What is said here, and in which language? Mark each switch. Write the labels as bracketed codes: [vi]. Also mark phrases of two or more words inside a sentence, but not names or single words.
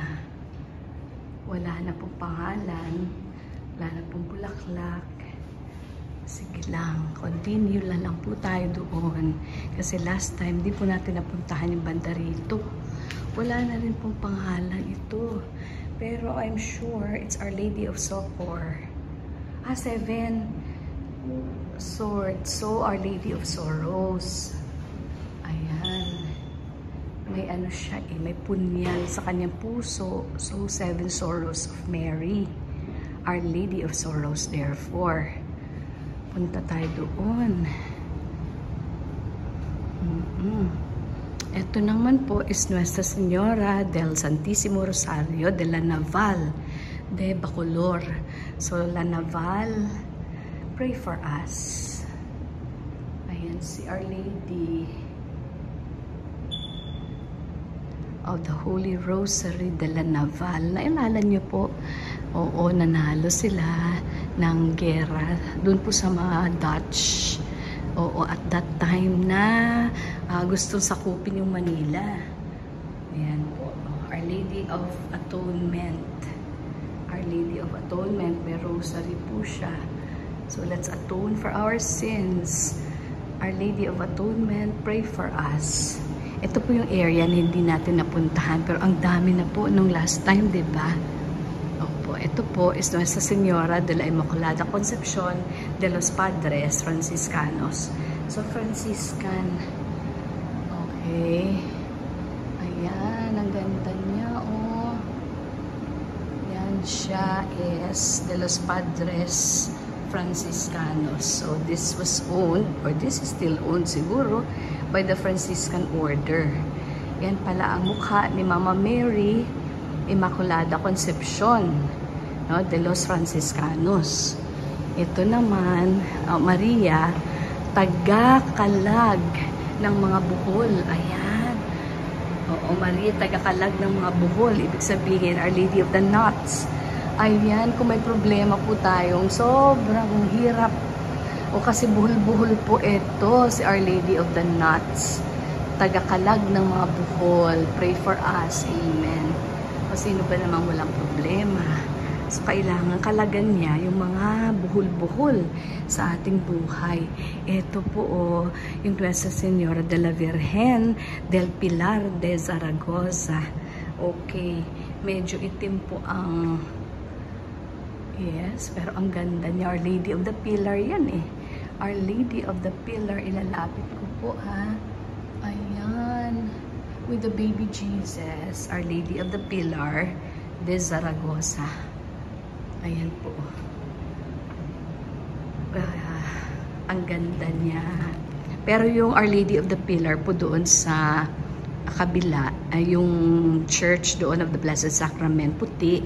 [tl] Wala na pong pangalan, wala na pong bulaklak. Sige lang, continue lang po tayo doon. Kasi [en] last time, [tl] di po natin napuntahan yung banda rito. Wala na rin pong pangalan ito. [en] Pero I'm sure it's Our Lady of Socor. 7 swords. So, Our Lady of Sorrows. [tl] Ayan. May ano siya may punyal sa kanyang puso. [en] So, 7 sorrows of Mary. Our Lady of Sorrows, therefore. [tl] Punta tayo doon. Ito naman po is Nuestra Señora del Santísimo Rosario de la Naval de Bacolor. [en] So, La Naval, pray for us. [tl] Ayan si Our Lady of the Holy Rosary de la Naval. Nailala niyo po, oo, nanalo sila ng gera doon po sa mga Dutch. Oo, [en] at that time [tl] na gustong sakupin yung Manila. Ayan po, Our Lady of Atonement. Our Lady of Atonement, may rosary po siya. [en] So let's atone for our sins. Our Lady of Atonement, pray for us. [tl] Ito po yung area na hindi natin napuntahan, pero ang dami na po nung [en] last time, [tl] diba? Opo, ito po is Nuestra Señora de la Inmaculada Concepción de los Padres Franciscanos. [en] So, Franciscan. Okay. [tl] Ayan, ang ganda niya, oh. Yan siya is de los Padres Franciscanos. [en] So, this was owned, or this is still owned siguro, by the Franciscan Order. [tl] Yan pala ang mukha ni Mama Mary Immaculada Concepcion, no, de los Franciscanos. Ito naman, Maria, taga-kalag ng mga buhol. Ayan. Oo, Maria, taga-kalag ng mga buhol. Ibig sabihin, Our Lady of the Knots. Ayan, kung may problema po tayong sobrang hirap o kasi buhol-buhol po ito, si Our Lady of the Knots. Taga-kalag ng mga buhol. [en] Pray for us. Amen. [tl] O sino ba namang walang problema? So, kailangan kalagan niya yung mga buhol-buhol sa ating buhay. Ito po, yung Nuestra Señora de la Virgen del Pilar de Zaragoza. Okay. Medyo itim po ang... Yes, pero ang ganda niya. Our Lady of the Pillar yan eh. Our Lady of the Pillar, ilalapit ko po ha. Ayan. [en] With the baby Jesus, Our Lady of the Pillar de Zaragoza. [tl] Ayan po. Ang ganda niya. Pero yung Our Lady of the Pillar po doon sa kabila, yung church doon of the Blessed Sacrament, puti.